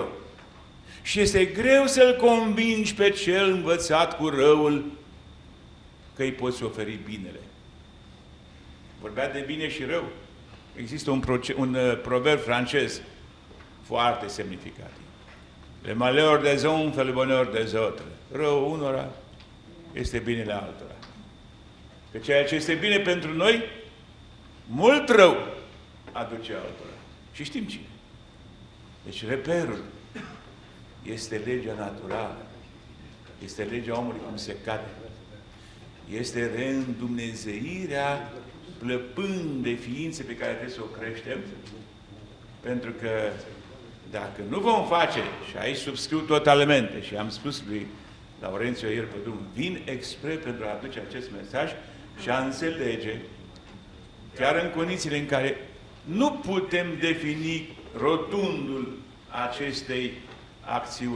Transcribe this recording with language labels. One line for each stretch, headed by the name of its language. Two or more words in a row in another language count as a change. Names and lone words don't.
Romanian: Și este greu să-l convingi pe cel învățat cu răul că îi poți oferi binele. Vorbea de bine și rău. Există un proverb francez foarte semnificativ.
French: Le malheurs des uns fait le bonheur des autres.
Romanian: Rău unora este binele altora. Că ceea ce este bine pentru noi, mult rău aduce altora. Și știm cine. Deci reperul este legea naturală. Este legea omului cum se cade. Este reîndumnezeirea plăpând de ființe pe care trebuie să o creștem, pentru că dacă nu vom face, și aici subscriu totalmente, și am spus lui Laurențiu ieri pe drum, vin expre pentru a aduce acest mesaj și a înțelege, chiar în condițiile în care nu putem defini rotundul acestei acțiuni.